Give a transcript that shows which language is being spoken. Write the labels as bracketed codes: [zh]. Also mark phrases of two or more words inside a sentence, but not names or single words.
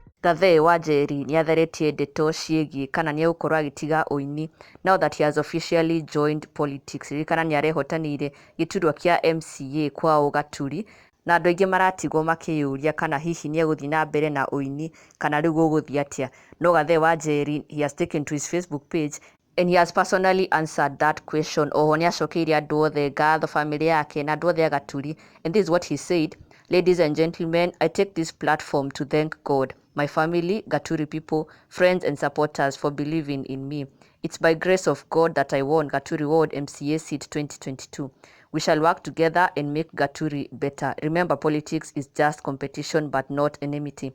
[ki] Gathee wa Njeri nĩatheretie ndeto ciĩgiĩ kana nĩegũkorwo agĩtiga ûini [en] now that he has officially joined politics. [ki] Ririkana nĩarehotanĩire gĩturwa kĩa MCA kwao Gaturi, na andũ aingĩ maratigwo makĩyũria kana hihi nĩegũthiĩ na mbere na ûini kana rĩu gũgũthiĩ atĩa. No Gathee wa Njeri, [en] he has taken to his Facebook page and he has personally answered that question. [ki] Oho nĩacokeirie andũ othe ngatho, family yake na andũ othe a Gaturi, [en] and this is what he said: "Ladies and gentlemen, I take this platform to thank God, my family, Gaturi people, friends and supporters for believing in me. It's by grace of God that I won Gaturi Ward MCA seat 2022. We shall work together and make Gaturi better. Remember, politics is just competition but not enmity.